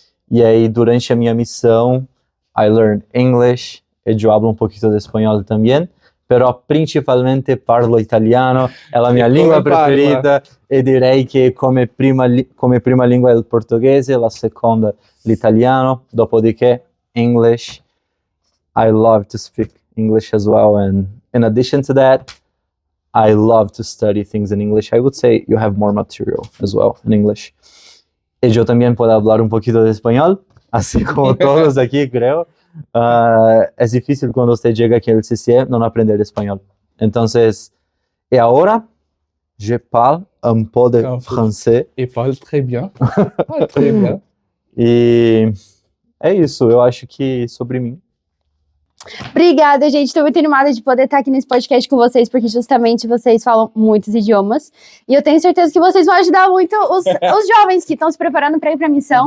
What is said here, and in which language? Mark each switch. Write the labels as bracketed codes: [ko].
[pt] E aí, durante a minha missão, [en] I learned English, [pt] e eu [es] hablo un poquito de [pt] espanhol também, [es] pero [it] principalmente parlo italiano, [pt] é a minha língua preferida, e [it] direi [pt] que [it] come prima [pt] língua é o português, [it] la seconda l'italiano, dopodiché [en] English. I love to speak English as well, and in addition to that, I love to study things in English. I would say you have more material as well in English. [pt] E eu também posso falar um pouquinho de espanhol, assim como todos aqui, creio. É difícil quando você chega aqui no CCE não aprender espanhol. Então, e agora, [fr] je parle un peu de français. Et parle très bien. Parle très bien. [pt] E é isso, eu acho que sobre mim. Obrigada, gente. Estou muito animada de poder estar aqui nesse podcast com vocês, porque justamente vocês falam muitos idiomas. E eu tenho certeza que vocês vão ajudar muito os jovens que estão se preparando para ir para a missão.